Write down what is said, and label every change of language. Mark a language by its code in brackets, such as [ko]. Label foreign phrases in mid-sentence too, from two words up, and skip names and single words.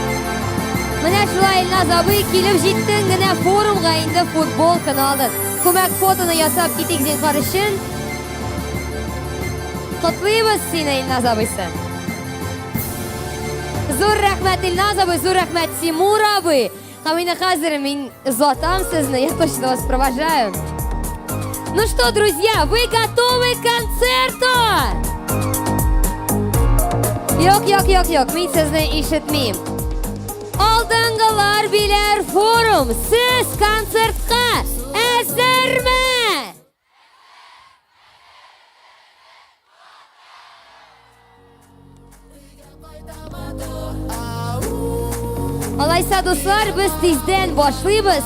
[tt] Менә шулай Илназ абый килеп җиттең генә форумга, инде футболканы алдың. Күмәк фотоны ясап китик зинһар өчен. Котлыйбыз сине, Илназ абыйсы. Зур рәхмәт Илназ абый, зур рәхмәт Тимур абый. Һәм инде хәзер мин озатам сезне, [ru] я точно вас провожаю. Ну что, друзья, вы готовы к концерту? [tt] Yok, мин сезне ишетмим. Алдыңгылар биләр форум, сез концертка әзерме? Алайса, дуслар, без тиздән башлыйбыз.